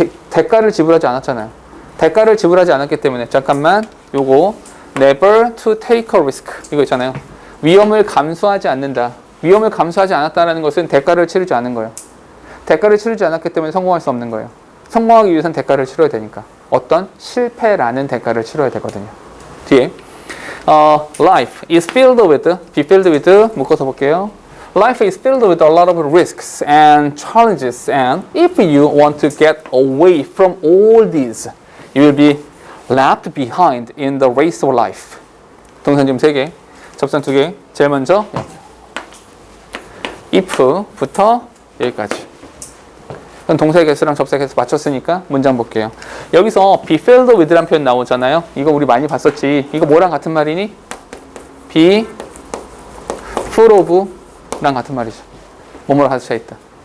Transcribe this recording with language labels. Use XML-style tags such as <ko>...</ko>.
<ko>대가를 지불하지 않았잖아요. 대가를 지불하지 않았기 때문에 잠깐만 요거</ko> <en>never to take a risk</en> <ko>이거 있잖아요. 위험을 감수하지 않는다. 위험을 감수하지 않았다는 것은 대가를 치르지 않은 거예요. 대가를 치르지 않았기 때문에 성공할 수 없는 거예요. 성공하기 위해서는 대가를 치러야 되니까. 어떤 실패라는 대가를 치러야 되거든요. 뒤에</ko> <en>life is filled with, be filled with</en> <ko>묶어서 볼게요.</ko> <en>Life is filled with a lot of risks and challenges, and if you want to get away from all these, you will be left behind in the race of life.</en> <ko>동사 지금 3개, 접선 2개. 제일 먼저 if부터 여기까지. 그럼 동사의 개수랑 접사의 개수 맞췄으니까 문장 볼게요. 여기서</ko> <en>be filled with</en> <ko>라는 표현 나오잖아요. 이거 우리 많이 봤었지. 이거 뭐랑 같은 말이니?</ko> <en>be full of</en> <ko>랑 같은 말이죠. 뭐뭐로 가득 차 있다.</ko>